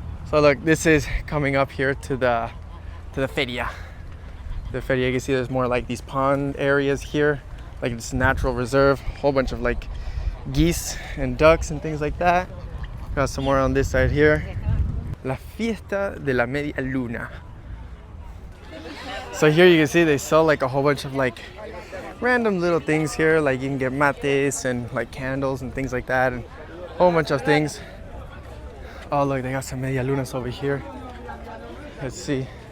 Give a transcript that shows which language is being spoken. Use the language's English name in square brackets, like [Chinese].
[English] So look, this is coming up here to the feria. The feria, you can see there's more like these pond areas here, like this natural reserve, whole bunch of like geese and ducks and things like that. Got some more on this side here. [Spanish] La fiesta de la Medialuna. [English] So here you can see they sell like a whole bunch of like random little things here, like you can get mates and like candles and things like that, and a whole bunch of things. Oh look, they got some Medialunas over here. Let's see.